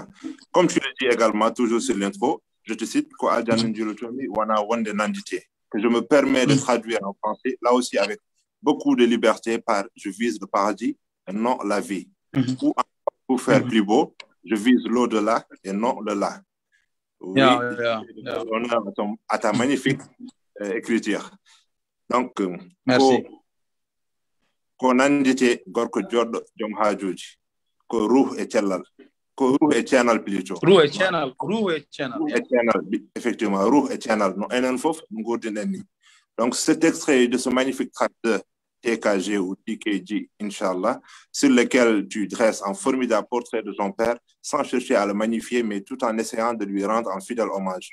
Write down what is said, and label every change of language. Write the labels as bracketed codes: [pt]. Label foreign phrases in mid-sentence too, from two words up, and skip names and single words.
[fr] Comme tu le dis également, toujours sur l'intro, je te cite que je me permets de traduire en français, là aussi avec beaucoup de liberté, par je vise le paradis et non la vie. Ou pour faire plus beau, je vise l'au-delà et non le là. Oui, honneur à ta magnifique écriture. Donc, merci. [ff] Ko nandite gorko joɗɗo joom haajuji ko ruh e cellal Roux et Channel plutôt. [fr] Roux et Channel. Effectivement, Roux et Channel. Donc, cet extrait de ce magnifique track de TKG ou TKG, Inch'Allah, sur lequel tu dresses un formidable portrait de ton père, sans chercher à le magnifier, mais tout en essayant de lui rendre un fidèle hommage.